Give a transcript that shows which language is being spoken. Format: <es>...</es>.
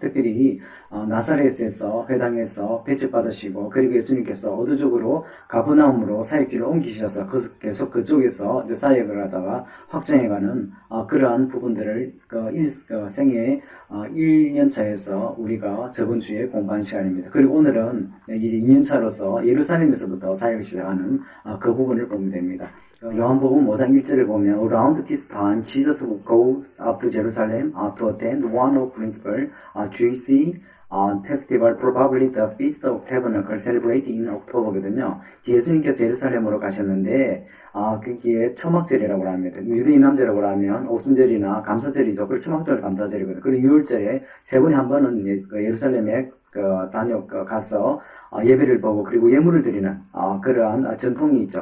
<ko>특별히 나사렛에서 회당에서 배척받으시고 그리고 예수님께서 어두쪽으로 가버나움으로 사역지를 옮기셔서 계속 그쪽에서 이제 사역을 하다가 확장해가는 그러한 부분들을 생애 1년차에서 우리가 저번 주에 공부한 시간입니다. 그리고 오늘은 이제 2년차로서 예루살렘에서부터 사역을 시작하는 그 부분을 보면 됩니다. 요한복음 5장 1절을 보면</ko> <en>Around this time, Jesus goes up to Jerusalem to attend one of principal Jewish festival, probably the Feast of Tabernacles, celebrated in October거든요.</en> <ko>예수님께서 예루살렘으로 가셨는데 그게 초막절이라고 합니다. 유대인 남절이라고 하면 오순절이나 감사절이죠. 그리고 초막절 감사절이거든요. 그리고 유월절에 세 번에 한 번은 예루살렘에 가서 예배를 보고 그리고 예물을 드리는 그러한 전통이 있죠.</ko>